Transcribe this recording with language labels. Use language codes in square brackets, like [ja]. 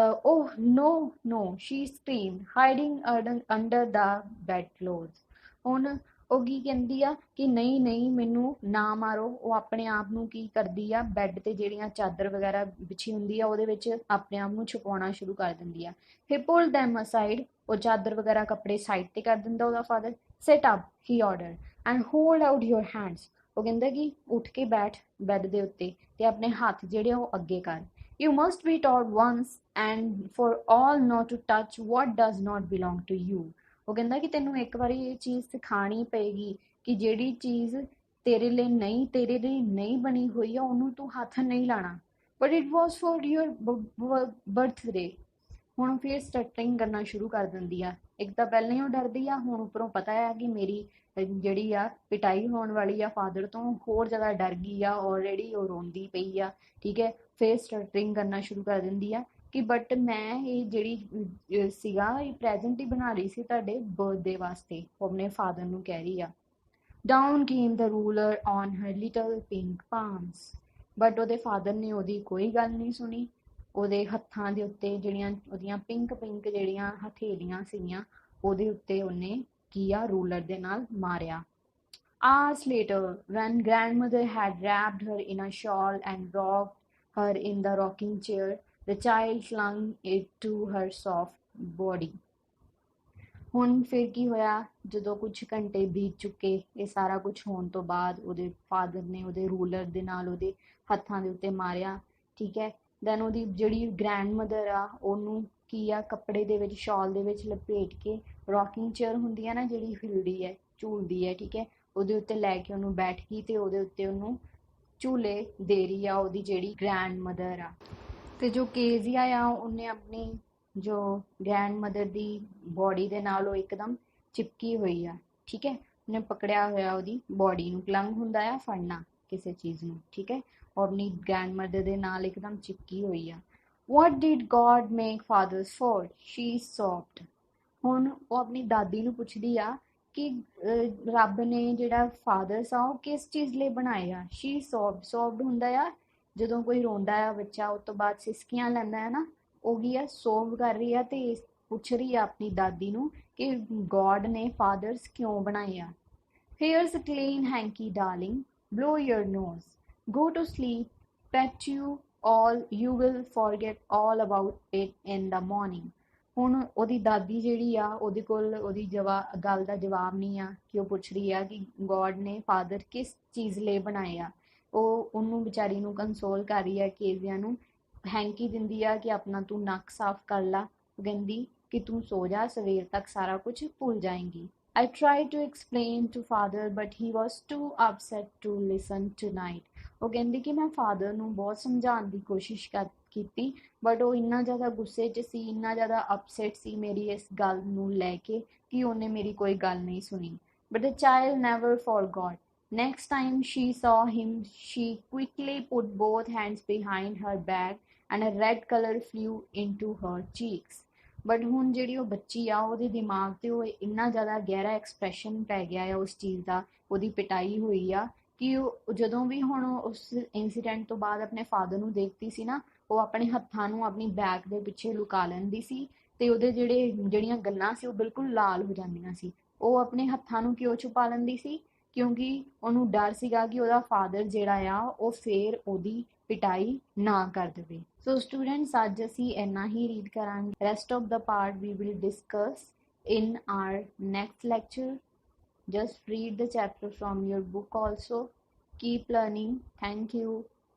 [en] Oh no no, she screamed, hiding under the bedclothes। [pa] ਹੁਣ ਉਹ ਕੀ ਕਹਿੰਦੀ ਆ ਕਿ ਨਹੀਂ ਨਹੀਂ ਮੈਨੂੰ ਨਾ ਮਾਰੋ। ਉਹ ਆਪਣੇ ਆਪ ਨੂੰ ਕੀ ਕਰਦੀ ਆ, ਬੈੱਡ ਤੇ ਜਿਹੜੀਆਂ ਚਾਦਰ ਵਗੈਰਾ ਵਿਛੀ ਹੁੰਦੀ ਆ ਉਹਦੇ ਵਿੱਚ ਆਪਣੇ ਆਪ ਨੂੰ ਛੁਪਾਉਣਾ ਸ਼ੁਰੂ ਕਰ ਦਿੰਦੀ ਆ। [en] He pulled them aside। [pa] ਉਹ ਚਾਦਰ ਵਗੈਰਾ ਕੱਪੜੇ ਸਾਈਡ ਤੇ ਕਰ ਦਿੰਦਾ ਉਹਦਾ father. [en] Sit up, he ordered, and hold out your hands। [pa] ਉਹ ਕਹਿੰਦਾ ਕਿ ਉੱਠ ਕੇ ਬੈਠ ਬੈੱਡ ਦੇ ਉੱਤੇ ਤੇ ਆਪਣੇ ਹੱਥ ਜਿਹੜੇ ਉਹ ਅੱਗੇ ਕਰ। [en] You must be taught once and for all not to touch what does not belong to you। [pa] ਉਹ ਕਹਿੰਦਾ ਕਿ ਤੈਨੂੰ ਇੱਕ ਵਾਰੀ ਇਹ ਚੀਜ਼ ਸਿਖਾਣੀ ਪਏਗੀ ਕਿ ਜਿਹੜੀ ਚੀਜ਼ ਤੇਰੇ ਲਈ ਨਹੀਂ ਬਣੀ ਹੋਈ ਆ ਉਹਨੂੰ ਤੂੰ ਹੱਥ ਨਹੀਂ ਲਾਣਾ। [en] But it was for your birthday। [pa] ਹੁਣ ਫਿਰ ਸਟਟਰਿੰਗ ਕਰਨਾ ਸ਼ੁਰੂ ਕਰ ਦਿੰਦੀ ਆ। ਇੱਕ ਤਾਂ ਪਹਿਲਾਂ ਹੀ ਉਹ ਡਰਦੀ ਆ, ਹੁਣ ਉੱਪਰੋਂ ਪਤਾ ਆ ਕਿ ਮੇਰੀ ਜਿਹੜੀ ਆ ਪਿਟਾਈ ਹੋਣ ਵਾਲੀ ਆ ਫਾਦਰ ਤੋਂ, ਹੋਰ ਜ਼ਿਆਦਾ ਡਰ ਗਈ ਆ ਆਲਰੇਡੀ, ਉਹ ਰੋਂਦੀ ਪਈ ਆ। ਠੀਕ ਹੈ, ਫਿਰ ਸਟਟਰਿੰਗ ਕਰਨਾ ਸ਼ੁਰੂ ਕਰ ਦਿੰਦੀ ਆ ਕਿ ਬਟ ਮੈਂ ਇਹ ਜਿਹੜੀ ਸੀਗਾ ਇਹ ਪ੍ਰੈਜ਼ੈਂਟ ਹੀ ਬਣਾ ਰਹੀ ਸੀ ਤੁਹਾਡੇ ਬਰਥਡੇ ਵਾਸਤੇ। ਉਹ ਆਪਣੇ ਫਾਦਰ ਨੂੰ ਕਹਿ ਰਹੀ ਆ। [en] Down came the ruler on her little pink palms। [pa] But ਉਹਦੇ ਫਾਦਰ ਨੇ ਉਹਦੀ ਕੋਈ ਗੱਲ ਨਹੀਂ ਸੁਣੀ। ਉਹਦੇ ਹੱਥਾਂ ਦੇ ਉੱਤੇ ਜਿਹੜੀਆਂ ਉਹਦੀਆਂ ਪਿੰਕ ਜਿਹੜੀਆਂ ਹਥੇਲੀਆਂ ਸੀਗੀਆਂ ਉਹਦੇ ਉੱਤੇ ਉਹਨੇ ਕੀ ਆ, ਰੂਲਰ ਦੇ ਨਾਲ ਮਾਰਿਆ। [en] Hours later, when grandmother had wrapped her in a shawl and rocked her in the rocking chair, the child clung it to her soft body। [pa] ਹੁਣ ਫਿਰ ਕੀ ਹੋਇਆ, ਜਦੋਂ ਕੁਝ ਘੰਟੇ ਬੀਤ ਚੁੱਕੇ ਇਹ ਸਾਰਾ ਕੁਝ ਹੋਣ ਤੋਂ ਬਾਅਦ, ਉਹਦੇ ਫਾਦਰ ਨੇ ਉਹਦੇ ਰੂਲਰ ਦੇ ਨਾਲ ਉਹਦੇ ਹੱਥਾਂ ਦੇ ਉੱਤੇ ਮਾਰਿਆ। ਠੀਕ ਹੈ, ਦੈਨ ਉਹਦੀ ਜਿਹੜੀ ਗ੍ਰੈਂਡ ਮਦਰ ਆ ਉਹਨੂੰ ਕੀ ਆ, ਕੱਪੜੇ ਦੇ ਵਿੱਚ, ਸ਼ਾਲ ਦੇ ਵਿੱਚ ਲਪੇਟ ਕੇ, ਰੌਕਿੰਗ ਚੇਅਰ ਹੁੰਦੀ ਆ ਨਾ ਜਿਹੜੀ ਹਿਲਦੀ ਹੈ, ਝੂਲਦੀ ਹੈ, ਠੀਕ ਹੈ, ਉਹਦੇ ਉੱਤੇ ਲੈ ਕੇ ਉਹਨੂੰ ਬੈਠ ਗਈ ਤੇ ਉਹਦੇ ਉੱਤੇ ਉਹਨੂੰ ਝੂਲੇ ਦੇ ਰਹੀ ਆ ਉਹਦੀ ਜਿਹੜੀ ਗ੍ਰੈਂਡ ਮਦਰ ਆ। ਤੇ ਜੋ ਕੇਜ਼ੀਆ ਆ ਉਹਨੇ ਆਪਣੀ ਜੋ ਗ੍ਰੈਂਡ ਮਦਰ ਦੀ ਬੋਡੀ ਦੇ ਨਾਲ ਉਹ ਇੱਕਦਮ ਚਿਪਕੀ ਹੋਈ ਆ। ਠੀਕ ਹੈ, ਉਹਨੇ ਪਕੜਿਆ ਹੋਇਆ ਉਹਦੀ ਬੋਡੀ ਨੂੰ। ਕਲੰਗ ਹੁੰਦਾ ਆ ਫੜਨਾ ਕਿਸੇ ਚੀਜ਼ ਨੂੰ। ਠੀਕ ਹੈ, ਉਹ ਆਪਣੀ ਗ੍ਰੈਂਡ ਮਦਰ ਦੇ ਨਾਲ ਇੱਕਦਮ ਚਿਪਕੀ ਹੋਈ ਆ। [en] What did God make fathers for? She sobbed। [pa] ਹੁਣ ਉਹ ਆਪਣੀ ਦਾਦੀ ਨੂੰ ਪੁੱਛਦੀ ਆ ਕਿ ਰੱਬ ਨੇ ਜਿਹੜਾ ਫਾਦਰਸ ਆ ਉਹ ਕਿਸ ਚੀਜ਼ ਲਈ ਬਣਾਏ ਆ। [en] She sobbed। [pa] sobbed ਹੁੰਦਾ ਆ ਜਦੋਂ ਕੋਈ ਰੋਂਦਾ ਆ ਬੱਚਾ, ਉਸ ਤੋਂ ਬਾਅਦ ਸਿਸਕੀਆਂ ਲੈਂਦਾ ਹੈ ਨਾ, ਉਹ ਕੀ ਆ, ਸੋਬ ਕਰ ਰਹੀ ਆ ਤੇ ਪੁੱਛ ਰਹੀ ਆ ਆਪਣੀ ਦਾਦੀ ਨੂੰ ਕਿ ਗੋਡ ਨੇ ਫਾਦਰਸ ਕਿਉਂ ਬਣਾਏ ਆ। [en] Here's a clean hanky, darling, blow your nose, go to sleep, pet you all, you will forget all about it in the morning। [pa] ਹੁਣ ਉਹਦੀ ਦਾਦੀ ਜਿਹੜੀ ਆ ਉਹਦੇ ਕੋਲ ਉਹਦੀ ਗੱਲ ਦਾ ਜਵਾਬ ਨਹੀਂ ਆ ਕਿ ਉਹ ਪੁੱਛ ਰਹੀ ਆ ਕਿ ਗੋਡ ਨੇ ਫਾਦਰ ਕਿਸ ਚੀਜ਼ ਲਈ ਬਣਾਏ ਆ। ਉਹ ਉਹਨੂੰ ਵਿਚਾਰੀ ਨੂੰ ਕੰਸੋਲ ਕਰ ਰਹੀ ਆ, ਕੇਜ਼ੀਆ ਨੂੰ ਹੈਂਕੀ ਦਿੰਦੀ ਆ ਕਿ ਆਪਣਾ ਤੂੰ ਨੱਕ ਸਾਫ਼ ਕਰ ਲਾ। ਉਹ ਕਹਿੰਦੀ ਕਿ ਤੂੰ ਸੋ ਜਾ, ਸਵੇਰ ਤੱਕ ਸਾਰਾ ਕੁਝ ਭੁੱਲ ਜਾਏਂਗੀ। [en] I tried to explain to father but he was too upset to listen tonight. [pa] ਉਹ ਕਹਿੰਦੀ ਕਿ ਮੈਂ ਫਾਦਰ ਨੂੰ ਬਹੁਤ ਸਮਝਾਉਣ ਦੀ ਕੋਸ਼ਿਸ਼ ਕੀਤੀ ਬਟ ਉਹ ਇੰਨਾ ਜ਼ਿਆਦਾ ਗੁੱਸੇ 'ਚ ਸੀ, ਇੰਨਾ ਜ਼ਿਆਦਾ ਅਪਸੈਟ ਸੀ ਮੇਰੀ ਇਸ ਗੱਲ ਨੂੰ ਲੈ ਕੇ ਕਿ ਉਹਨੇ ਮੇਰੀ ਕੋਈ ਗੱਲ ਨਹੀਂ ਸੁਣੀ. [en] But the child never forgot. Next time she saw him, she quickly put both hands behind her back and a red color flew into her cheeks. [pa] But ਹੁਣ ਜਿਹੜੀ ਉਹ ਬੱਚੀ ਆ ਉਹਦੇ ਦਿਮਾਗ ਤੇ ਉਹ ਇੰਨਾ ਜ਼ਿਆਦਾ ਗਹਿਰਾ ਐਕਸਪ੍ਰੈਸ਼ਨ ਪੈ ਗਿਆ ਆ ਉਸ ਚੀਜ਼ ਦਾ, ਉਹਦੀ ਪਿਟਾਈ ਹੋਈ ਆ ਕਿ ਉਹ ਜਦੋਂ ਵੀ ਹੁਣ ਉਸ ਇਨਸੀਡੈਂਟ ਤੋਂ ਬਾਅਦ ਆਪਣੇ ਫਾਦਰ ਨੂੰ ਦੇਖਦੀ ਸੀ ਨਾ, ਉਹ ਆਪਣੇ ਹੱਥਾਂ ਨੂੰ ਆਪਣੀ ਬੈਕ ਦੇ ਪਿੱਛੇ ਲੁਕਾ ਲੈਂਦੀ ਸੀ ਤੇ ਉਹਦੇ ਜਿਹੜੀਆਂ ਗੱਲਾਂ ਸੀ ਉਹ ਬਿਲਕੁਲ ਲਾਲ ਹੋ ਜਾਂਦੀਆਂ ਸੀ. ਉਹ ਆਪਣੇ ਹੱਥਾਂ ਨੂੰ ਕਿਉਂ ਛੁਪਾ ਲੈਂਦੀ ਸੀ? ਕਿਉਂਕਿ ਉਹਨੂੰ ਡਰ ਸੀਗਾ ਕਿ ਉਹਦਾ ਫਾਦਰ ਜਿਹੜਾ ਆ ਉਹ ਫੇਰ ਉਹਦੀ ਪਿਟਾਈ ਨਾ ਕਰ ਦੇਵੇ. [en] so students, [pa] ਅੱਜ ਅਸੀਂ ਇੰਨਾ ਹੀ ਰੀਡ ਕਰਾਂਗੇ. [en] Rest of the part we will discuss in our next lecture. Just read the chapter from your book also. Keep learning. Thank you.